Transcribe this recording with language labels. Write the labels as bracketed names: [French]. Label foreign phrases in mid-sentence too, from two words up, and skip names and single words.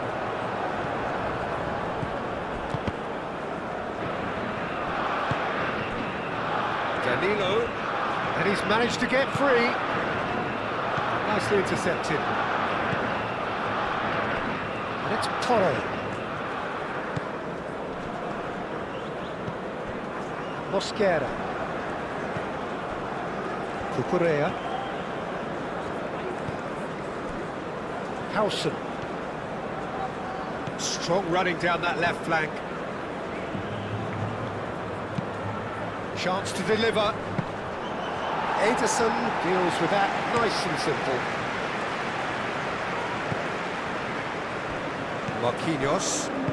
[English] Danilo. And he's managed to get free. Nicely intercepted. It's Toro. Mosquera. Cucurella. Howson. Strong running down that left flank. Chance to deliver. Ederson deals with that nice and simple. Marquinhos.